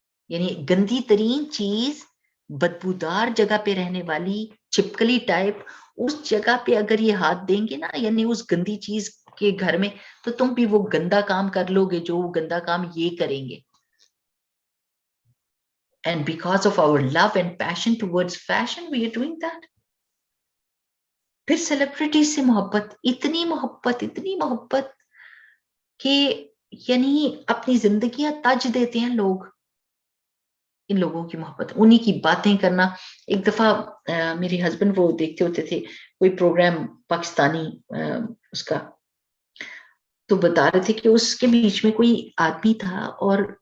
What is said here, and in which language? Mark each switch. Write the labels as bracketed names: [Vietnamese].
[Urdu] یعنی گندی ترین چیز، بدبودار جگہ پہ رہنے والی چھپکلی ٹائپ، اس جگہ پہ اگر یہ ہاتھ دیں گے نا، یعنی اس گندی چیز کے گھر میں، تو تم بھی وہ گندا کام کر لو گے جو وہ گندا کام یہ کریں گے. [English] And because of our love and passion towards fashion, we are doing that. [Urdu] پھر سیلیبریٹی سے محبت، اتنی محبت کہ یعنی اپنی زندگیاں تج دیتے ہیں لوگ ان لوگوں کی محبت، انہی کی باتیں کرنا. ایک دفعہ میرے ہسبینڈ وہ دیکھتے ہوتے تھے کوئی پروگرام پاکستانی اس کا، تو بتا رہے تھے کہ اس کے بیچ میں کوئی آدمی تھا اور